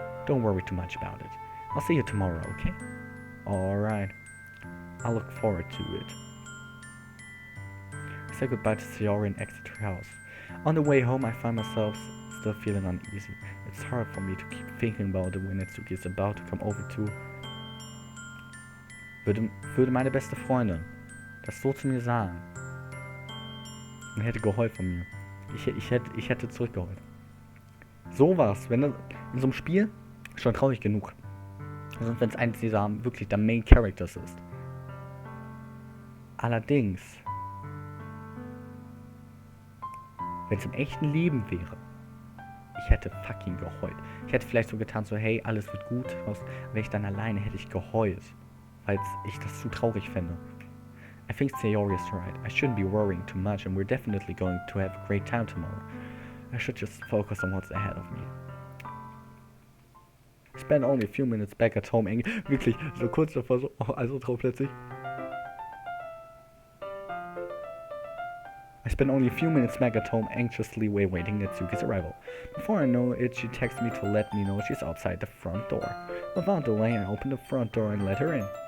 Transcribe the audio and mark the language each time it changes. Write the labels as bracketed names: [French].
[English] Don't worry too much about it. I'll see you tomorrow, okay? Alright. I look forward to it. I say goodbye to Sayori and exit her house. On the way home, I find myself still feeling uneasy. It's hard for me to keep thinking about it when Natsuki is about to come over to... [German] Würde meine beste Freundin das so zu mir sagen und hätte geheult von mir. Ich hätte zurückgeheult. Sowas, wenn das in so einem Spiel schon traurig genug. Also wenn es eins dieser wirklich der Main Characters ist. Allerdings, wenn es im echten Leben wäre, ich hätte fucking geheult. Ich hätte vielleicht so getan, so hey, alles wird gut, wäre ich dann alleine, hätte ich geheult. Weil ich das zu traurig fände. [English] I think Sayori is right. I shouldn't be worrying too much and we're definitely going to have a great time tomorrow. I should just focus on what's ahead of me. Spend only a few minutes back at home. [German] Wirklich, so kurz davor, so, also drauf plötzlich. [English] I spent only a few minutes back at home anxiously awaiting Natsuki's arrival. Before I know it, she texts me to let me know she's outside the front door. Without delay, I open the front door and let her in.